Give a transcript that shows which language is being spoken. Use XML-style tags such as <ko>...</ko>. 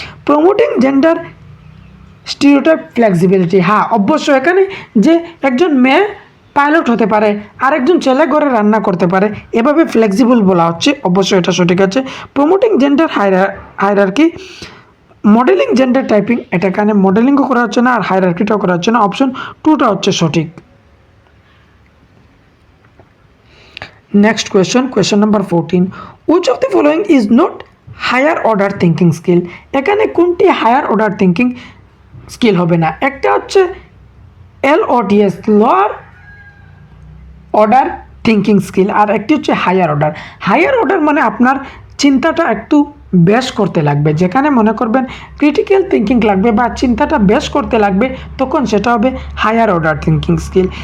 <en>promoting gender stereotype flexibility,</en> <bn>হ্যাঁ অবশ্যই এখানে যে একজন মেয়ে পাইলট হতে পারে আর একজন ছেলে ঘরে রান্না করতে পারে, এভাবে ফ্লেক্সিবল বলা হচ্ছে, অবশ্যই এটা সঠিক আছে।</bn> <en>promoting gender hierarchy, modelling gender typing,</en> <bn>এটা এখানে মডেলিংও করা হচ্ছে না আর হায়ারার্কিটাও করা হচ্ছে না, অপশন 2টা হচ্ছে সঠিক।</bn> <en>Next question number 14. Which of the following is not higher order thinking skill?</en> <bn>এখানে কোনটি হায়ার অর্ডার থিঙ্কিং স্কিল হবে না? একটা হচ্ছে LOTS, lower order thinking skill, আর একটি হচ্ছে হায়ার অর্ডার। হায়ার অর্ডার মানে আপনার চিন্তাটা একটু বেশ করতে লাগবে, যেখানে মনে করবেন ক্রিটিক্যাল থিঙ্কিং লাগবে বা চিন্তাটা বেশ করতে লাগবে, তখন সেটা হবে হায়ার অর্ডার থিঙ্কিং স্কিল।</bn>